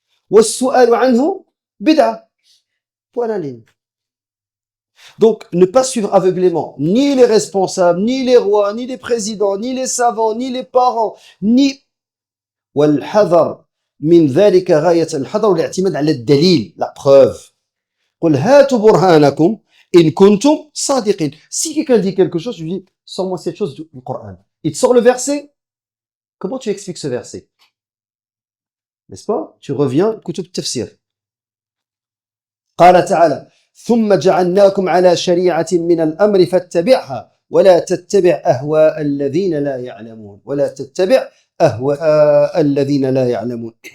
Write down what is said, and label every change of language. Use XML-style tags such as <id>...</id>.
<ar>Was-su'alu anhu bid'a.</ar> <fr>Point la ligne. Donc, ne pas suivre aveuglément ni les responsables, ni les rois, ni les présidents, ni les savants, ni les parents, ni</fr> <ar>والحذر من ذلك غاية الحذر والاعتماد على الدليل,</ar> <fr>la preuve.</fr> <ar>قل هاتوا برهانكم إن كنتم صادقين.</ar> <fr>Si quelqu'un dit quelque chose, je lui dis, sors-moi cette chose du Coran. Il te sort le verset. Comment tu expliques ce verset? N'est-ce pas? Tu reviens,</fr> <ar>كتب التفسير. قال تعالى ثم جعلناكم على شريعة من الأمر فاتبعها ولا تتبع أهواء الذين لا يعلمون ولا تتبع أهواء الذين لا يعلمون.</ar>